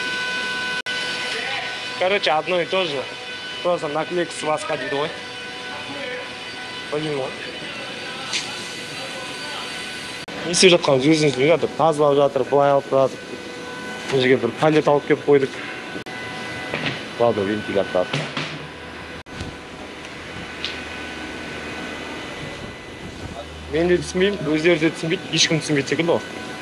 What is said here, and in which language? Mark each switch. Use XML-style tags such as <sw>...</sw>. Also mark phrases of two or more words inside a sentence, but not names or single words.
<ru>Короче, одно и то же. Просто наклейка с вас</ru> <kk>дейді ғой.</kk> <ru>Понимаю.</ru> <kk>Не істеп жатқанымыз өзіңіз біліп жатыр. Тазалап жатыр, былай алып жатыр. Бұл жерге бір палет алып келіп қойдық.</kk> <ru>Ладно, вентилятор.</ru> <kk>Мен де түсінбеймін, өздері де түсінбейді, ешкім түсінбейді секілді ғой.</kk>